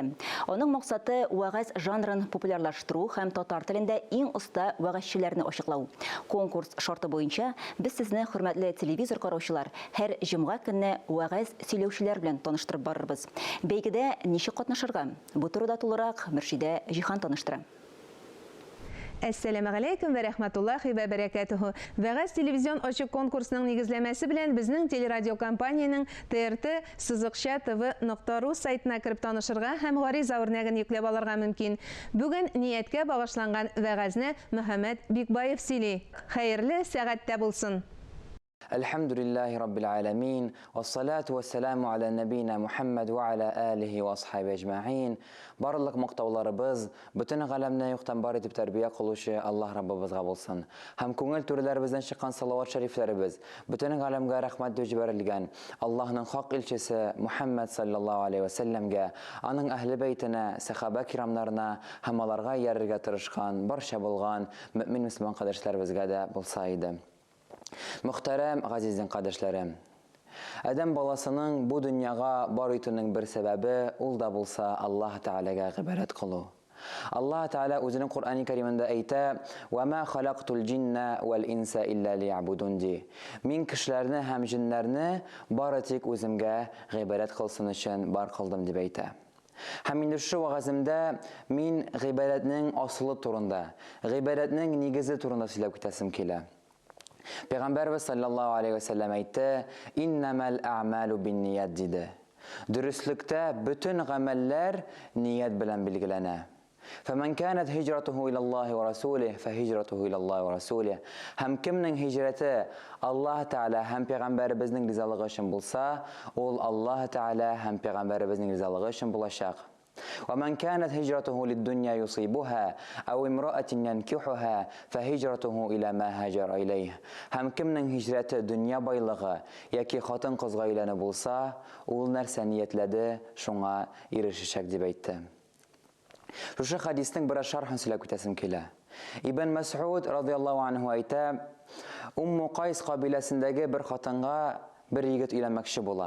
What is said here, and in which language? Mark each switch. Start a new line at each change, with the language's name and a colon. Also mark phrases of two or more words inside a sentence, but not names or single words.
Tatar: Аның максаты вәгазь жанрын популярлаштыру һәм татар телендә иң оста вәгазьчеләрне ачыклау. Конкурс шарты буенча без сезне, хөрмәтле телевизор караучылар, һәр җомга көнне вәгазь сөйләүчеләр белән таныштырып барырбыз. Бәйгедә ничек катнашырга? Бу турыда тулырак Мөршидә Җиһан таныштыра.
Arabic: السلام عليكم ورحمة الله وبركاته.
Tatar: Вәгазь телевизион ачык конкурсының нигезләмәсе белән безнең телерадио компанияның TRT-TV.ru сайтына кирип танышырга һәм гариза үрнәген йөкләп алырга мөмкин. Бүген нияткә багышланган вәгазьне Мөхәммәд Бикбаев сөйли. Хәерле сәгатьтә булсын.
Arabic: الحمد لله رب العالمين. والصلاة والسلام على نبينا محمد وعلى آله وأصحابه أجمعين.
Tatar: Барлык мактауларыбыз, бүтән галәмне юктан бар итеп тәрбия кылучы Аллаһ Раббыбызга булсын. Һәм күңел түреләребездән чыккан салават шәрифләребез, бүтән галәмгә рәхмәт дип җибәрелгән Аллаһның хак илчесе Мухаммад
Arabic: صلى الله عليه وسلم,
Tatar: аның әһле бәйтенә, сахаба кирамнарына һәм аларга ярырга тырышкан, барча булган мөмин мөселман кардәшләребезгә дә булса иде. Мөхтәрәм газизен кардәшләрем, Адәм баласының бу дөньяга бар итүнең бер сәбәбе ул да булса Аллаһ Тәгаләгә гыйбадәт кылу. Аллаһ Тәгалә үзенең Куръан-ы Кәримендә әйтә:
Arabic: "وما خلقت الجن والإنس إلا ليعبدون" ди.
Tatar: Мин кешеләрне һәм җиннәрне бары тик үземгә гыйбадәт кылсын өчен бар кылдым дип әйтә. Һәм инде шу вагазымда мин гыйбадәтнең асылы турында, гыйбадәтнең нигезе турында сөйләп китәсем килә. Пәйгамбәрбез
Arabic: صلى الله عليه وسلم
Tatar: әйтте:
Arabic: "إنما الأعمال بالنيات"
Tatar: диде. Дөрестлектә бүтән гамәлләр ният белән билгеләнә.
Arabic: فمن كانت هجرته إلى الله ورسوله فهجرته إلى الله ورسوله.
Tatar: Һәм кемнең һиҗрәте Аллаһ Тәгалә һәм пәйгамбәребезнең ризалыгы өчен булса, ул Аллаһ Тәгалә һәм пәйгамбәребезнең ризалыгы өчен булачак.
Arabic: ومن كانت هجرته للدنيا يصيبها أو امرأة ينكحها فهجرته إلى ما هاجر إليه.
Tatar: Һәм кемнең һиҗрәте дөнья байлыгы яки хатын кызга өйләнү булса, ул нәрсә ниятләде, шуңа ирешәчәк дип әйтте. Шушы хадистың бер шархын сөйләп китәсем килә. Ибн Мас'уд
Arabic: رضي الله عنه
Tatar: әйтә: Умму Кайс кабиләсендәге бер хатынга бер егет өйләнмәкче була.